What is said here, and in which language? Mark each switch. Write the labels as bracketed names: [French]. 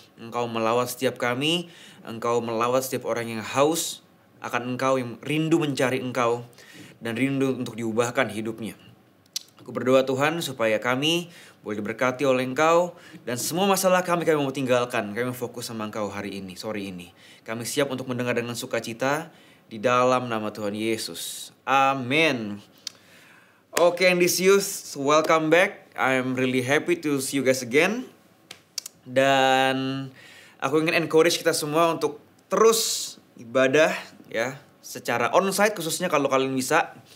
[Indonesian] Engkau melawat setiap kami. Engkau melawat setiap orang yang haus akan Engkau, yang rindu mencari Engkau dan rindu untuk diubahkan hidupnya. Aku berdoa Tuhan supaya kami boleh diberkati oleh Engkau, dan semua masalah kami mau tinggalkan. Kami fokus sama Engkau hari ini, sore ini. Kami siap untuk mendengar dengan sukacita di dalam nama Tuhan Yesus. Amin. [English] Okay, and this youth, welcome back. I'm really happy to see you guys again. [Indonesian] Dan aku ingin encourage kita semua untuk terus ibadah ya, secara onsite khususnya kalau kalian bisa.